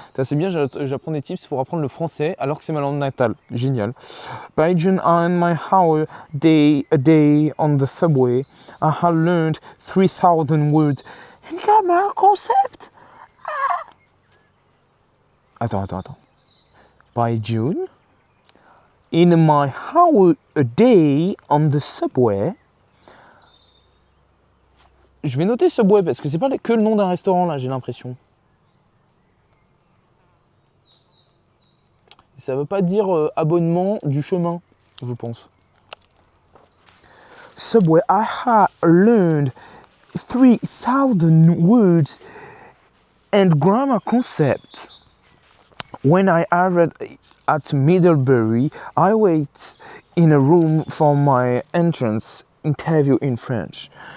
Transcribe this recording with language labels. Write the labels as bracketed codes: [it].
[fr] C'est bien, j'apprends des tips pour apprendre le français alors que c'est ma langue natale. Génial. [en] By June, in my hour a day on the subway, I had learned 3,000 words and grammar concept. [fr] Attends. [en] By June, in my hour a day on the subway... [fr] Je vais noter Subway parce que c'est pas que le nom d'un restaurant là, j'ai l'impression. Ça veut pas dire abonnement du chemin, je pense. [en] Subway, I had learned 3,000 words and grammar concepts. When I arrived at Middlebury, I waited in a room for my entrance interview in French.